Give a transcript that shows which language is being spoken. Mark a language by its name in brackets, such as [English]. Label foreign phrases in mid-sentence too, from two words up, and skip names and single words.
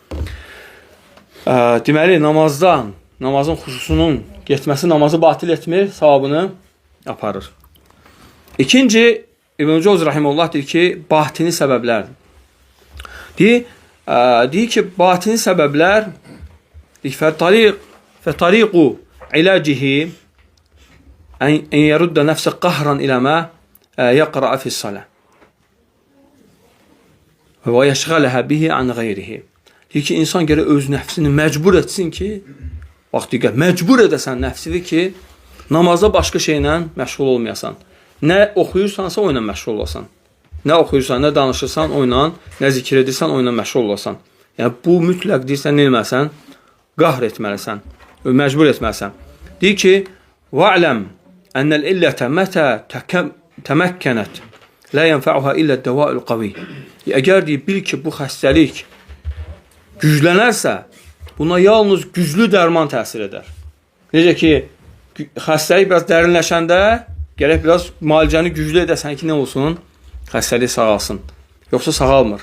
[Azerbaijani] Deməli, namazın xuşusunun getməsi namazı batil etmir, savabını aparır. İkinci, İbn Cəvzi rahimehullah deyir ki, batini səbəblərdir. Deyir ki, batini səbəblər [Arabic] فطريق علاجه أن يرد نفسه قهرا إلى ما يقرأ في الصلاة ويشغلها به عن غيره. [Azerbaijani] Deyir ki, insan gərək öz nəfsini məcbur etsin ki, bax, diqqət, məcbur edəsən nəfsini ki, namazda başqa şeylə məşğul olmayasan. Nə oxuyursansa, o ilə məşğul olasan. Nə oxuyursan, nə danışırsan, o ilə, nə zikr edirsən, o ilə məşğul olasan. Yəni, bu mütləq deyirsən, nə etməlisən? Qahr etməlisən. Məcbur etməlisən. Deyir ki, [Arabic] وَعْلَمْ أَنَّ الْإِلَّةَ مَتَى تَمَكَّنَتْ لَا يَنْفَعُهَا إِلَّا الدَّوَاءُ الْقَوِيِّ. [Azerbaijani] Əgər deyir, bil ki, bu xəstəlik güclənərsə, buna yalnız güclü dərman təsir edər. Necə ki, xəstəlik biraz dərinləşəndə, gərək biraz müalicəni güclü edəsən ki, nə olsun? Xəstəlik sağalsın. Yoxsa sağalmır.